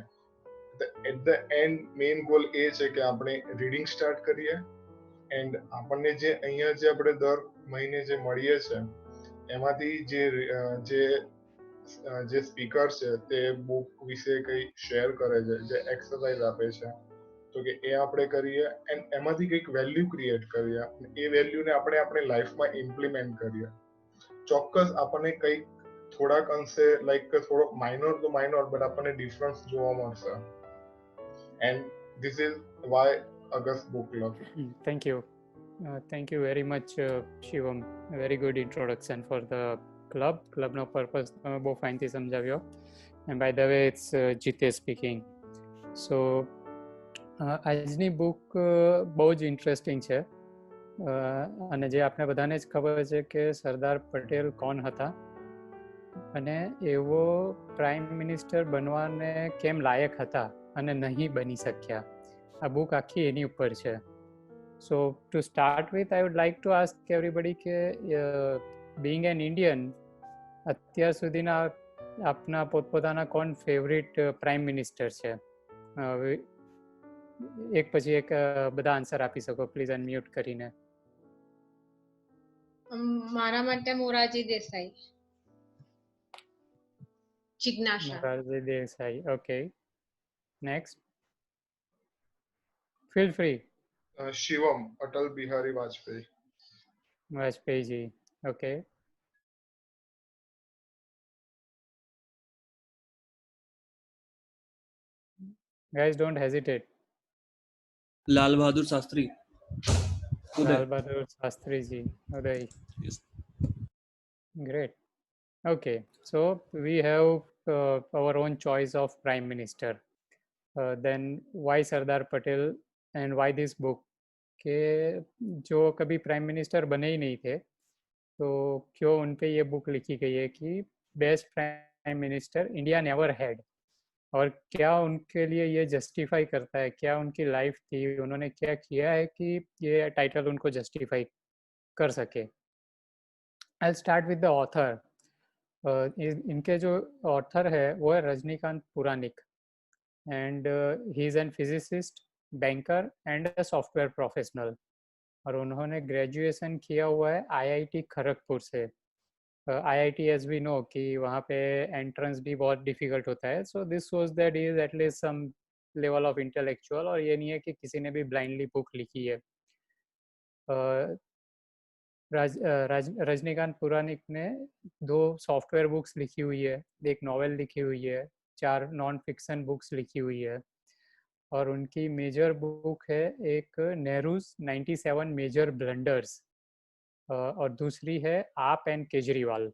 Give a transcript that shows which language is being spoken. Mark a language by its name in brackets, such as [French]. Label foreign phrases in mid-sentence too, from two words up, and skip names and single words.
[English] at the end main goal [Gujarati] એ છે કે આપણે [English] reading start [Gujarati] કરીએ એન્ડ આપણને જે અહીંયા જે આપણે દર મહિને જે મળીએ છે એમાંથી જે સ્પીકર છે તે બુક વિશે કંઈ શેર કરે છે જે એક્સરસાઇઝ આપે છે તો કે એ આપણે કરીએ એન્ડ એમાંથી કંઈક [English] value create [Gujarati] કરીએ એ વેલ્યુને આપણે આપણી લાઈફમાં ઇમ્પ્લિમેન્ટ કરીએ. ચોક્કસ આપણને કંઈક થોડાક અંશે થોડો માઇનોર તો માઇનોર બટ આપણને ડિફરન્સ જોવા મળશે. [English] And this is why August book club. Thank you very much, Shivam. A very good introduction for the club. [Gujarati] Club no purpose બહુ ફાઇનથી સમજાવ્યો. [English] And by the way, it's Jitesh speaking. [Gujarati] So આજની બુક બહુ જ ઇન્ટરેસ્ટિંગ છે અને જે આપણે બધાને જ ખબર છે કે સરદાર પટેલ કોણ હતા અને એવો [English] prime minister [Gujarati] બનવાને કેમ લાયક હતા અને નહીં બની શક્યા. આ બુક આખી એની ઉપર છે. [English] So to start with, I would like to ask everybody કે being an Indian, [Gujarati] અત્યાર સુધીના આપના પોતપોતાના કોણ [English] favourite prime minister [Gujarati] છે? એક પછી એક બધા આન્સર આપી શકો પ્લીઝ અનમ્યુટ કરીને. મારા માટે મોરારજી દેસાઈ. જિજ્ઞાસા. મોરારજી દેસાઈ. [English] Okay. Next. Feel free. [Gujarati] શિવમ, અટલ બિહારી વાજપેયી. [English] Vajpayee ji. Okay. Guys, don't hesitate. लाल बहादुर शास्त्री. Lal Bahadur Shastri ji. Uday. Yes. Great. Okay, so we have our own choice of prime minister. Then why Sardar Patel and why this book? [Hindi] कि जो कभी [English] prime minister [Hindi] बने ही नहीं थे तो क्यों उन पे ये बुक लिखी गई है कि [English] best prime minister India never had, [Hindi] और क्या उनके लिए ये जस्टिफाई करता है, क्या उनकी लाइफ थी, उन्होंने क्या किया है कि ये टाइटल उनको जस्टिफाई कर सके. [English] I start with the author. [Hindi] इनके जो ऑथर है वो है रजनीकांत पुरानिक [English] and he is an physicist, banker and a software professional. [Hindi] और उन्होंने ग्रेजुएशन किया हुआ है IIT खड़गपुर से IIT [English] as we know [Hindi] कि वहाँ पे एंट्रेंस भी बहुत डिफिकल्ट होता है, [English] so this shows that he is atleast some level of intellectual, [Hindi] और ये नहीं है कि किसी ने भी ब्लाइंडली बुक लिखी है। रजनीकांत पुराणिक ने 2 [English] software books [Hindi] लिखी हुई है, एक नॉवेल लिखी हुई है, 4 [English] non fiction books [Hindi] लिखी हुई है, और उनकी मेजर बुक है एक नेहरूज 97 मेजर ब्लंडर्स, और दूसरी है आप एंड केजरीवाल।